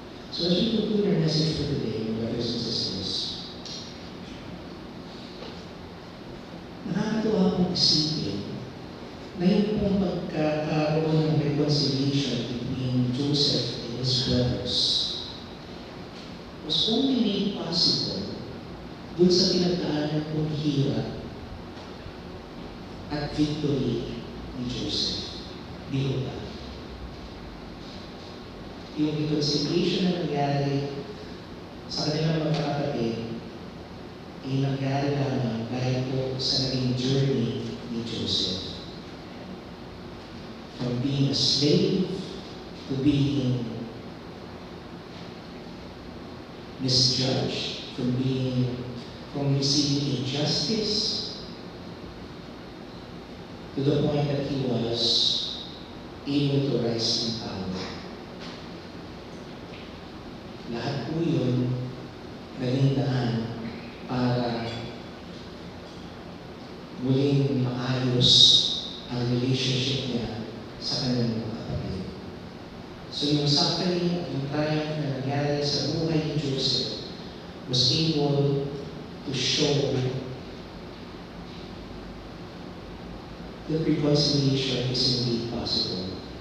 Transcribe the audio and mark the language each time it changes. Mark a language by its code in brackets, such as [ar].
[en] So as we conclude our message for today, my brothers and sisters, [tl] nakakatuwa pong isipin na yung pong pagkakaroon ng [en] reconciliation between Joseph and his brothers was only made possible [tl] dun sa pinagdaanan pong hirap at [en] victory ni Joseph. [tl] Di ba? Yung reconciliation na nangyari sa kanilang mga kapatid ay nangyari lamang dahil po sa naging journey ni Joseph. [en] From being a slave to being misjudged, from receiving injustice to the point that he was able to rise in power. [tl] Lahat po yun naging daan para muling maayos ang relationship niya sa kanyang mga kapatid. [en] So yung suffering at yung triumph [tl] na nangyari sa buhay ni [en] Joseph was able to show that reconciliation is indeed possible.